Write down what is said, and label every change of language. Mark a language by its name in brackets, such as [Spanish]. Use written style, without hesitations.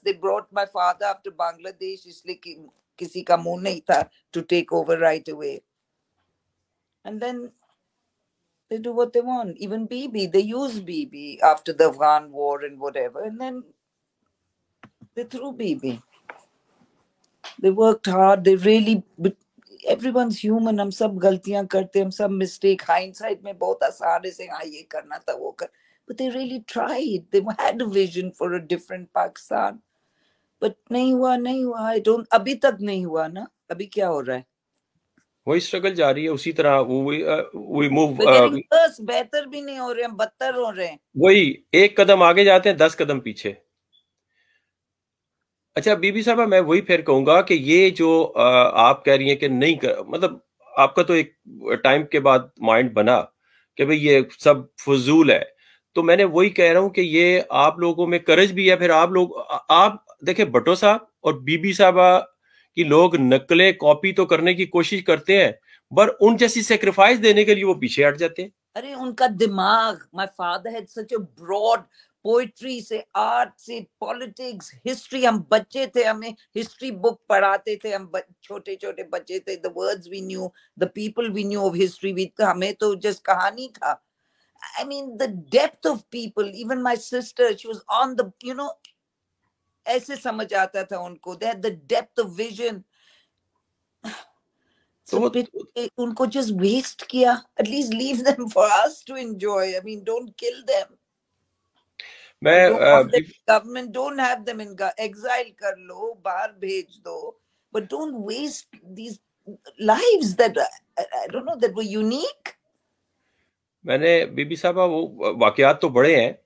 [English] They brought my father after Bangladesh, [Urdu] isliye kisi ka muh nahi tha [English] to take over right away. And then they do what they want. Even Bibi, they use Bibi after the Afghan war and whatever. And then they threw Bibi. They worked hard. They really... Everyone's human. [Urdu] ہم سب غلطیاں کرتے, ہم سب mistake. Hindsight میں بہت آسان ہے سے یہ کرنا تھا وہ کر. [English] But they really tried. They had a vision for a different Pakistan. [Urdu] But نہیں ہوا. [English] I don't. [Urdu] ابھی تک نہیں ہوا نا. ابھی کیا ہو رہا ہے؟ وہی اسٹرگل جاری ہے اسی طرح. [English] we move. We're getting worse. [Urdu] بہتر بھی نہیں ہو رہے ہیں, بدتر ہو رہے ہیں. وہی ایک قدم آگے جاتے ہیں 10 قدم پیچھے. اچھا بی بی صاحبہ, میں وہی پھر کہوں گا کہ یہ جو آپ کہہ رہی ہیں کہ نہیں مطلب آپ کا تو ایک ٹائم کے بعد مائنڈ بنا کہ بھئی یہ سب فضول ہے, تو میں نے وہی کہہ رہا ہوں کہ یہ آپ لوگوں میں کرج بھی ہے. پھر آپ دیکھیں بھٹو صاحب اور بی بی صاحبہ کی لوگ نقلیں کاپی تو کرنے کی کوشش کرتے ہیں, پر ان جیسی سیکریفائس دینے کے لیے وہ پیچھے ہٹ جاتے ہیں. ارے ان کا دماغ, [English] my father had such a broad poetry [Urdu] سے, آرٹ سے, پالیٹکس, ہسٹری. ہم بچے تھے, ہمیں ہسٹری بک پڑھاتے تھے, ہم چھوٹے چھوٹے بچے تھے. [English] the words we knew, the people we knew of history, [Urdu] ہمیں تو just کہانی تھا. [English] I mean the depth of people, even my sister, she was on the, you know, [Urdu] ایسے سمجھ آتا تھا ان کو, [English] they had the depth of vision. [Urdu] تو وہ ان کو just waste کیا. [English] At least leave them for us to enjoy. I mean, don't kill them. [Urdu] میں [English] You don't want them in government, don't have them in exile [Urdu] کر لو, باہر بھیج دو, [English] but don't waste these lives that I don't know, that were unique. [Urdu] میں نے be be صاحبہ وہ واقعات تو بڑے ہیں.